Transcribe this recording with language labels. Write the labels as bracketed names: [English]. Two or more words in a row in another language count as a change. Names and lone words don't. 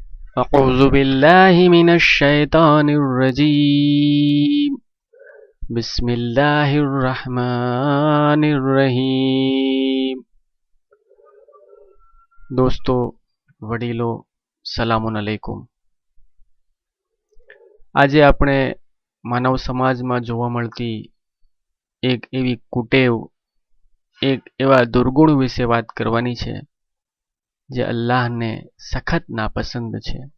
[Arabic] أعوذ بالله من الشيطان الرجيم بسم الله الرحمن الرحيم [Gujarati] દોસ્તો વડીલો [Arabic] سلام عليكم. [Gujarati] આજે આપણે માનવ સમાજમાં જોવા મળતી એક એવી કુટેવ, એક એવા દુર્ગુણ વિશે વાત કરવાની છે જે અલ્લાહને સખત નાપસંદ છે।